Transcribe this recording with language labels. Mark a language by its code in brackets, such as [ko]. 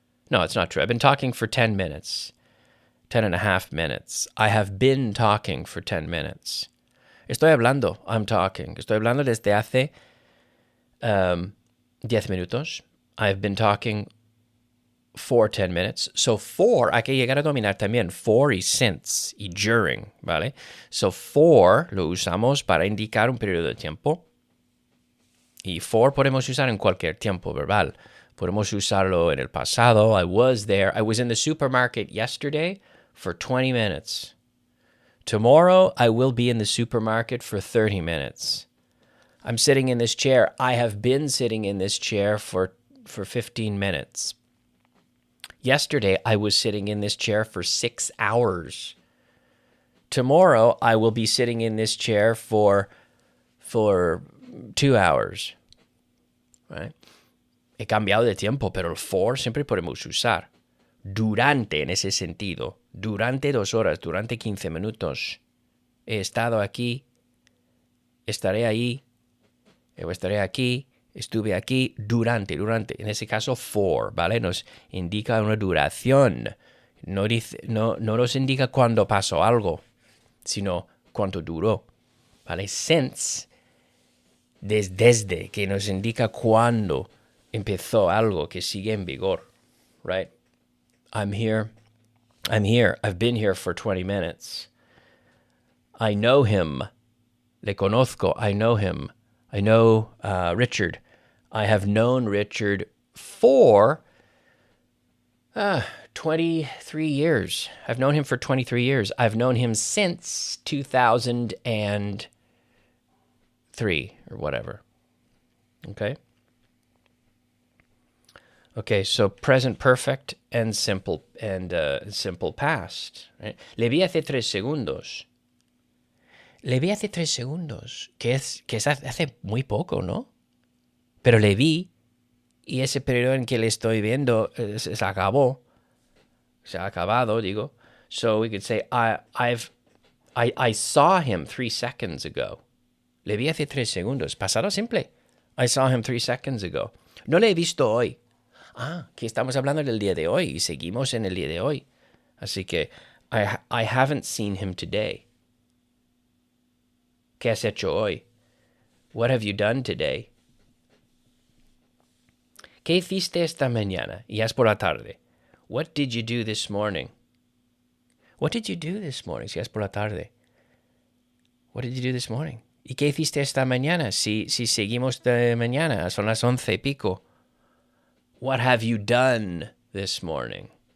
[en] No, it's not true. I've been talking for 10 minutes. 10 and a half minutes. I have been talking for 10 minutes. [es] Estoy hablando. [en] I'm talking. [es] Estoy hablando desde hace 10 minutos. I've been talking for 10 minutes. So for, hay que llegar a dominar también for y since y during, ¿vale? So for lo usamos para indicar un periodo de tiempo. Y for podemos usar en cualquier tiempo verbal. Podemos usarlo en el pasado. [en] I was there. I was in the supermarket yesterday for 20 minutes. Tomorrow, I will be in the supermarket for 30 minutes. I'm sitting in this chair. I have been sitting in this chair for 15 minutes. Yesterday, I was sitting in this chair for 6 hours. Tomorrow, I will be sitting in this chair for 2 hours. Right? [es] He cambiado de tiempo, pero el for siempre podemos usar. Durante, en ese sentido. Durante 2 horas, durante 15 minutos. He estado aquí, estaré ahí, estaré aquí, estuve aquí, durante. En ese caso, for, ¿vale? Nos indica una duración. No nos indica cuándo pasó algo, sino cuánto duró, ¿vale? Since, desde, que nos indica cuándo empezó algo que sigue en vigor, right? [en] I'm here. I've been here for 20 minutes. I know him. [es] Le conozco. [en] I know him. I know Richard. I have known Richard for 23 years. I've known him for 23 years. I've known him since 2003 or whatever. Okay? Okay, so present perfect and simple past. [es] Right? Le vi hace 3 segundos. Le vi hace 3 segundos, que es hace muy poco, ¿no? Pero le vi y ese periodo en que le estoy viendo se acabó. Se ha acabado, digo. [en] So we could say I saw him 3 seconds ago. [es] Le vi hace 3 segundos. Pasado simple. [en] I saw him 3 seconds ago. [es] No le he visto hoy. Que estamos hablando del día de hoy y seguimos en el día de hoy. Así que [en] I haven't seen him today. [es] ¿Qué has hecho hoy? [en] What have you done today? [es] ¿Qué hiciste esta mañana? Y es por la tarde. [en] What did you do this morning? What did you do this morning? [es] Si es por la tarde. [en] What did you do this morning? [es] ¿Y qué hiciste esta mañana? Si seguimos de mañana, son las 11:00. [en] What have you done this morning?